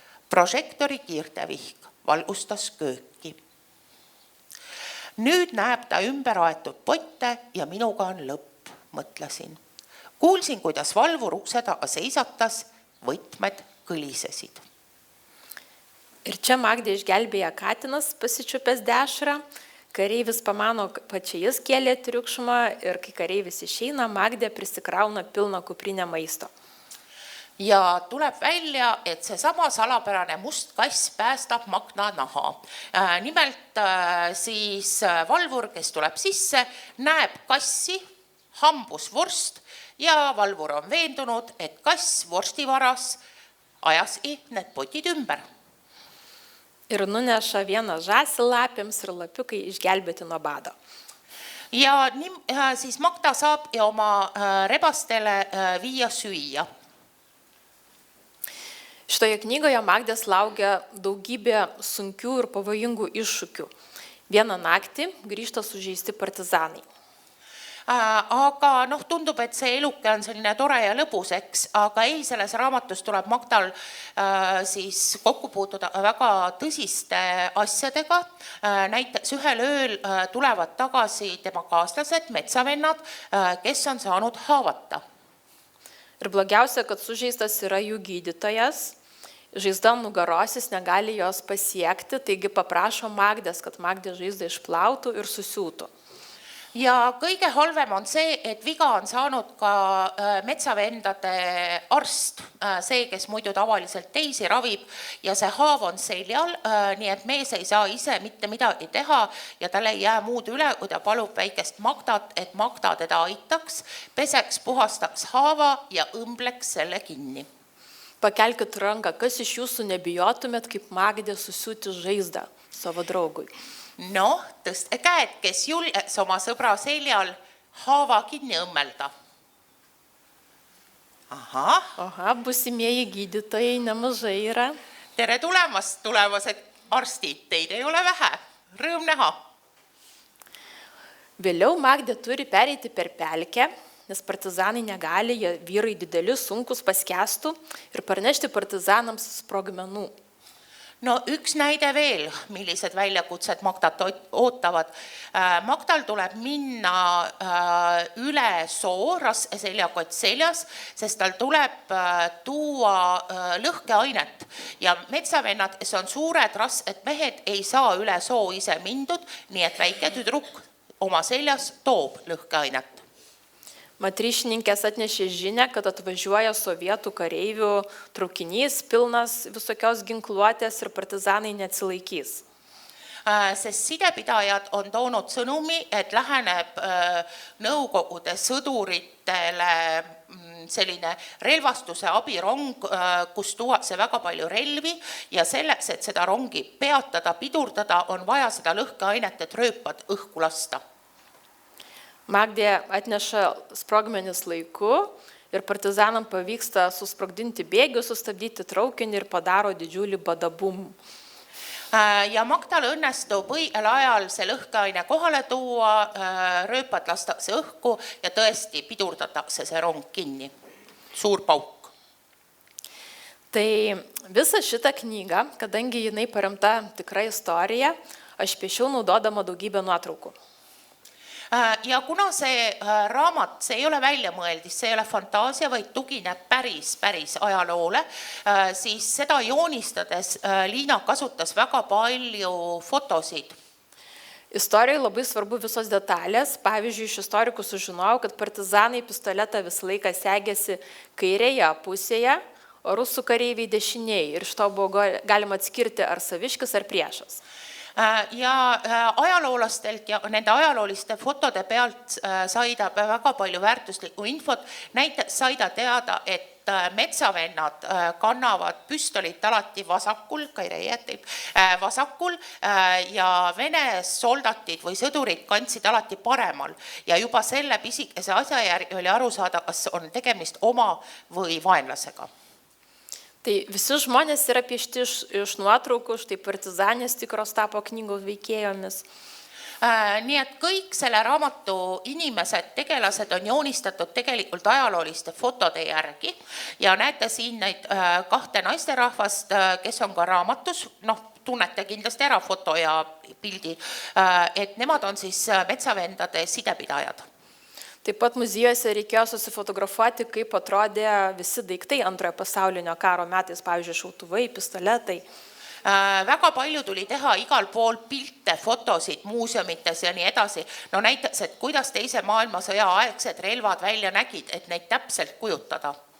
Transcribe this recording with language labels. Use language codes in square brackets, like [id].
[et] Prožektori kiirtevihk valgustas kööki. Nüüd näeb ta ümber aetud potte ja minuga on lõpp, mõtlesin. Kuulsin, kuidas valvur ukse taga seisatas, võtmed kõlisesid. [lt] Ir čia Magdė išgelbėja katinas, pasičiupęs dešrą. Kareivis pamano, kad čia jis kėlė triukšmą ir kai kareivis išeina, Magdė prisikrauna pilną kuprinę maisto. [et] Ja tuleb välja, et see sama salapärane must kass päästab Magda naha. Nimelt siis valvur, kes tuleb sisse, näeb kassi, hambus vorst ja valvur on veendunud, et kass vorstivaras ajaski need potid ümber. [lt] Ir nuneša vieną žąsį lapėms ir lapiukai išgelbėti nuo bado. [et] Ja siis Magda saab ja oma rebastele viia süüa. [lt] Šitoje knygoje Magdės laukia daugybė sunkių ir pavojingų iššūkių. Vieną naktį grįžta sužeisti partizanai. [et] Aga tundub, et see eluke on selline tore ja lõbus, eks, aga ei, selles raamatus tuleb Magdal siis kokku puutuda väga tõsiste asjadega. Näiteks ühel ööl tulevad tagasi tema kaaslased, metsavennad, kes on saanud haavata. [lt] Ir blogiausia, kad sužeistas yra jų gydytojas. Žaizda nugarosis negali jos pasiekti, taigi paprašo Magdės, kad Magdė žaizdą išplautų ir susiūtų. [et] ja kõige halvem on see, et viga on saanud ka metsavendade arst, see, kes muidu tavaliselt teisi ravib ja see haav on seljal, nii et mees ei saa ise mitte midagi teha ja tal ei jää muud üle, kui ta palub väikest Magdat, et Magda teda aitaks, peseks, puhastaks haava ja õmbleks selle kinni. [lt] Pakelkit ranką, kas iš jūsų nebijotumėt kaip Magdė susiūti žaizdą savo draugui? [et] Noh, tõste käed, kes julges oma sõbra seljal haava kinni õmmelda. [lt] Aha, būsimieji gydytojai nemažai yra. [et] Tere tulemast, tulevased arstid, teid ei ole vähe. Rõõm näha. [lt] Vėliau Magdė turi pereiti per pelkę, nes partizanai negali, jie vyrai dideli, sunkus paskestų ir parnešti partizanams sprogmenų. [et] No üks näide veel, millised väljakutsed Magdat ootavad. Magdal tuleb minna üle soo, seljakott seljas, sest tal tuleb tuua lõhkeainet ja metsavennad, kes on suured, rasked mehed, ei saa üle soo ise mindud, nii et väike tüdruk oma seljas toob lõhkeainet. [lt] Matryšininkės atnešė žinę, kad atvažiuoja sovietų kareivių traukinys pilnas visokios ginkluotės ir partizanai neatsilaikys. [et] Sest sidepidajad on toonud sõnumi, et läheneb nõukogude sõduritele selline relvastuse abirong, kus tuuakse väga palju relvi ja selleks, et seda rongi peatada, pidurdada, on vaja seda lõhkeainet, et rööpad õhku lasta. [lt] Magdė atneša sprogmenis laiku ir partizanam pavyksta susprogdinti bėgių, sustabdyti traukinį ir padaro didžiulį badabum. [et] Ja Magdal õnnestub õigel ajal see lõhkeaine kohale tuua, rööpad lastakse õhku ja tõesti pidurdatakse see rong kinni. Suur pauk. [lt] Tai visą šitą knygą, kadangi jinai paremta tikra istorija, aš piešiau naudodama daugybę nuotraukų. [et] Ja kuna see raamat, see ei ole väljamõeldis, see ei ole fantaasia, vaid tugineb päris ajaloole, siis seda joonistades Liina kasutas väga palju fotosid. [lt] Istorijai labai svarbu visos detalės. Pavyzdžiui, iš istorikų sužinojau, kad partizanai pistoletą visą laiką segėsi kairėje pusėje, o rusų kareiviai dešinėje. Ir iš to buvo galima atskirti ar saviškis, ar priešas. [et] Ja ajaloolastelt ja nende ajalooliste fotode pealt sai ta väga palju väärtuslikku infot. Näiteks sai ta teada, et metsavennad kannavad püstolit alati vasakul, vasakul ja Vene soldatid või sõdurid kandsid alati paremal. Ja juba selle pisikese asja järgi oli aru saada, kas on tegemist oma või vaenlasega. [lt] Tai visi žmonės yra piešti iš nuotraukų, štai partizanės tikros tapo knygos veikėjomis. [et] Nii et kõik selle raamatu inimesed, tegelased on joonistatud tegelikult ajalooliste fotode järgi ja näete siin neid kahte naisterahvast, kes on ka raamatus, tunnete kindlasti ära foto ja pildi, et nemad on siis metsavendade sidepidajad. [lt] Taip pat muziejuose reikėjo susifotografuoti, kaip atrodė visi daiktai antrojo pasaulinio karo metais, pavyzdžiui, šautuvai, pistoletai. [et] Väga palju tuli teha igal pool pilte, fotosid, muuseumites ja nii edasi. No näiteks, et kuidas teise maailmasõja aegsed relvad välja nägid, et neid täpselt kujutada.